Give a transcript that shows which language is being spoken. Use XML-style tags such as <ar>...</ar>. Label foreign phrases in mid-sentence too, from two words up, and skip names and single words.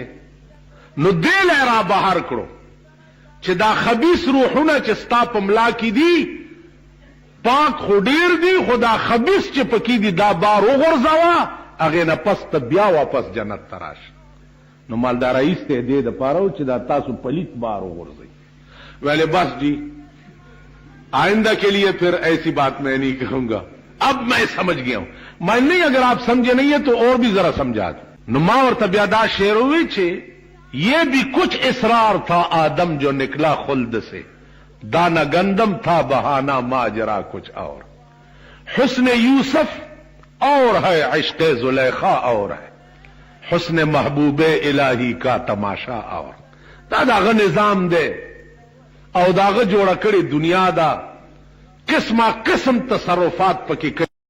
<ps>نو دې لی را بهر کړو چې دا خبیث روحونه چې ستا په ملا کې دي پاک خو ډېر دي، خو دا خبیث چې پکې دي دا بار وغورځوه، هغې نه پس ته بیا واپس جنت ته راشه. نو مالدار رئیس ته دې دپاره و چې دا تاسو پلیت بار وغورځئ.</ps> <ur>ویلے بس جی آئندہ کے لیے پھر ایسی بات میں نہیں کہوں گا، اب میں سمجھ گیا ہوں. میں نہیں، اگر آپ سمجھے نہیں ہے تو اور بھی ذرا سمجھا دوں. نما اور طبیعدہ شعر ہوئی چھے یہ بھی کچھ اسرار تھا آدم جو نکلا خلد سے، دانا گندم تھا بہانہ ماجرا کچھ اور. حسن یوسف اور ہے، عشق زلیخا اور ہے، حسن محبوب الہی کا تماشا اور.</ur> <ps>دا داغه نظام دے او داغه جوړه کړي دنیا دا قسمه قسم تصرفات پکې</ps>